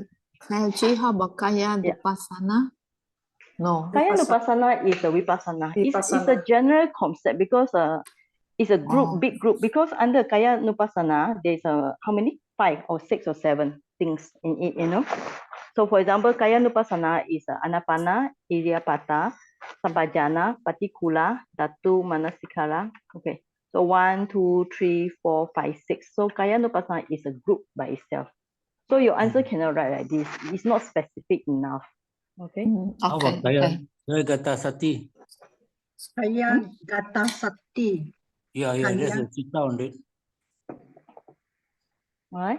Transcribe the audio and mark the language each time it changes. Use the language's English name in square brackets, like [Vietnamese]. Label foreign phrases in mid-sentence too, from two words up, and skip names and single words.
[English] Sayagyi, how about Kaya Yeah. Vipassana? No. [Pali] Kaya Nupassana [English] is a Vipassana. It's a Vipassana. general concept because it's a group, Oh. big group. Because under [Pali] Kaya Nupassana, [English] there's how many? 5 or 6 or 7 things in it, you know. So for example, [Pali] Kaya Nupassana is Anapana, Iryapata, Sampajana, Patikula, Dhatu, Manasikara. Okay. [English] So 1, 2, 3, 4, 5, 6. So [Pali] Kaya Nupassana [English] is a group by itself. So your answer cannot write like this. It's not specific enough. Okay. How about [Pali] Kaya Gata Sati? Kaya Gata Sati. [English] Yeah, there's a sit down there. All right.